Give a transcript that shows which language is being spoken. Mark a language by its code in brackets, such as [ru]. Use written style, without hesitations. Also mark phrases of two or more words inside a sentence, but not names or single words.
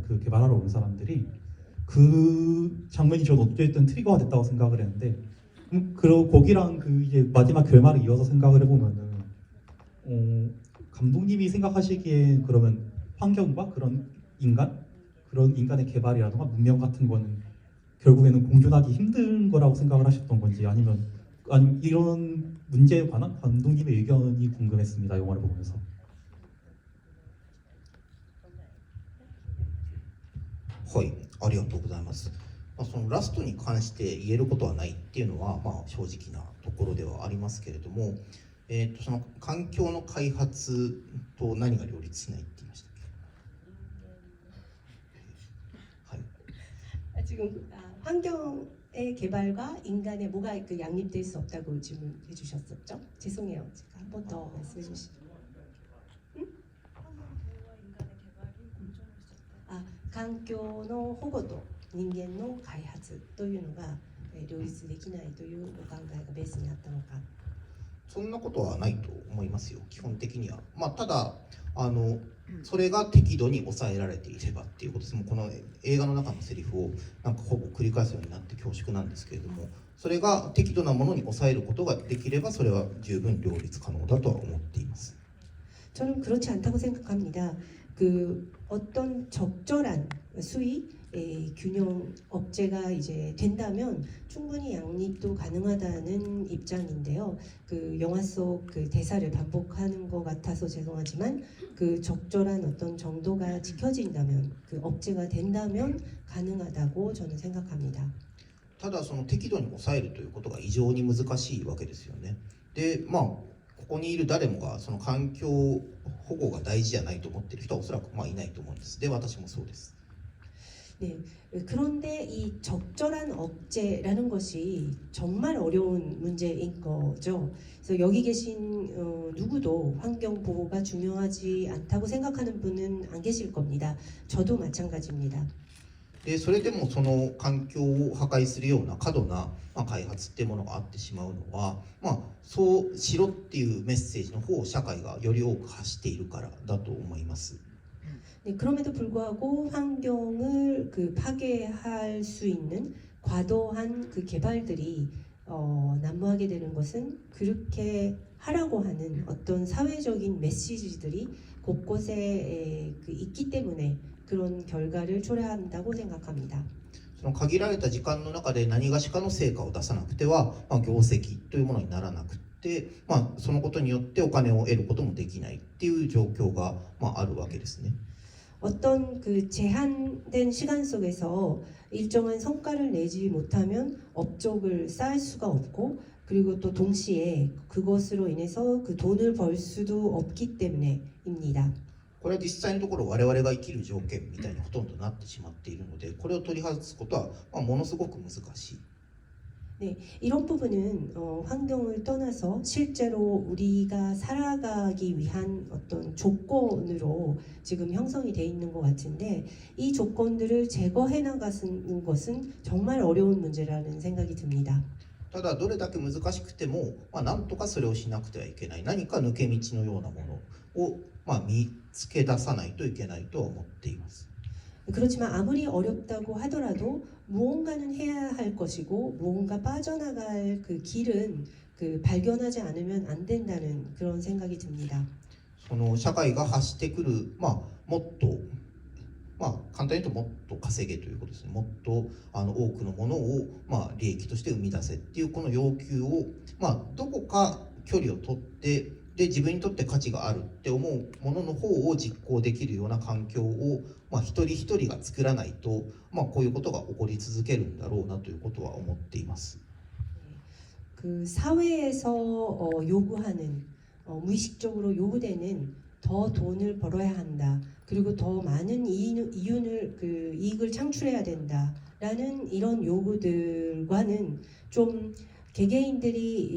[ko] 그 개발하러 온 사람들이. 그 장면이 전 어쨌든 트리거가 됐다고 생각을 했는데, 그리고 거기랑 그 이제 마지막 결말을 이어서 생각을 해보면은 감독님이 생각하시기에 그러면 환경과 그런 인간의 개발이라든가 문명 같은 거는 결국에는 공존하기 힘든 거라고 생각을 하셨던 건지, 아니면 이런 문제에 관한 감독님의 의견이 궁금했습니다. 영화를 보면서. [ja] はい、ありがとうございます。そのラストに関して言えることはないっていうのは、正直なところではありますけれども、その環境の開発と何が両立しないって言いましたっけ？はい。 [ko] 지금 환경의 개발과 인간의 뭐가 그 양립될 수 없다고 질문해 주셨었죠? 죄송해요. 제가 한 번 더 말씀해 주시죠. [ja] 環境の保護と人間の開発というのが両立できないというお考えがベースにあったのか。そんなことはないと思いますよ、基本的には。ただそれが適度に抑えられていればっていうことです。もうこの映画の中のセリフをなんかほぼ繰り返すようになって恐縮なんですけれども、それが適度なものに抑えることができればそれは十分両立可能だとは思っています。 [ko] 저는 그렇지 않다고 생각합니다. 그 어떤 적절한 수위 균형 억제가 이제 된다면 충분히 양립도 가능하다는 입장인데요. 그 영화 속 그 대사를 반복하는 것 같아서 죄송하지만 그 적절한 어떤 정도가 지켜진다면 그 억제가 된다면 가능하다고 저는 생각합니다. [ja] ただその適度に抑えるということが異常に難しいわけですよね。でここにいる誰もがその環境保護が大事じゃないと思っている人はおそらくいないと思うんです。で私もそうです。 [ko] 네, 그런데 이 적절한 억제라는 것이 정말 어려운 문제인 거죠. 그래서 여기 계신 누구도 환경 보호가 중요하지 않다고 생각하는 분은 안 계실 겁니다. 저도 마찬가지입니다. [ja] でそれでもその環境を破壊するような過度な開発っていうものがあってしまうのは、そうしろっていうメッセージの方を社会がより多く発しているからだと思います。 [ko] 네, 그럼에도 불구하고 환경을 그 파괴할 수 있는 과도한 그 개발들이 난무하게 되는 것은 그렇게 하라고 하는 어떤 사회적인 메시지들이 곳곳에 그 있기 때문에 그런 결과를 초래한다고 생각합니다. [ja] その限られた時間の中で何がしかの成果を出さなくては、業績というものにならなくて、そのことによってお金を得ることもできないっていう状況が、あるわけですね。 [ko] 어떤 그 제한된 시간 속에서 일정한 성과를 내지 못하면 업적을 쌓을 수가 없고 그리고 또 동시에 그것으로 인해서 그 돈을 벌 수도 없기 때문에입니다. [ja] これは実際のところ我々が生きる条件みたいにほとんどなってしまっているので、これを取り外すことは、ものすごく難しい。 [ko] 네, 이런 부분은 환경을 떠나서 실제로 우리가 살아가기 위한 어떤 조건으로 지금 형성이 돼 있는 것 같은데 이 조건들을 제거해 나가는 것은 정말 어려운 문제라는 생각이 듭니다. [ja] ただどれだけ難しくても、なんとかそれをしなくてはいけない、何か抜け道のようなものを、見つけ出さないといけないと思っています。 [ko] 그렇지만 아무리 어렵다고 하더라도 무언가는 해야 할 것이고 무언가 빠져나갈 그 길은 그 발견하지 않으면 안 된다는 그런 생각이 듭니다. [ja] その社会が発してくる、もっと、簡単に言うともっと稼げということですね。もっと多くのものを、利益として生み出せっていうこの要求を、どこか距離を取ってで自分にとって価値があるって思うものの方を実行できるような環境を、一人一人が作らないと、こういうことが起こり続けるんだろうなということは思っています。 [ko] 그 사회에서 요구하는 무의식적으로 요구되는 더 돈을 벌어야 한다. 그리고 더 많은 이익을 창출해야 된다라는 이런 요구들과는 좀 개개인들이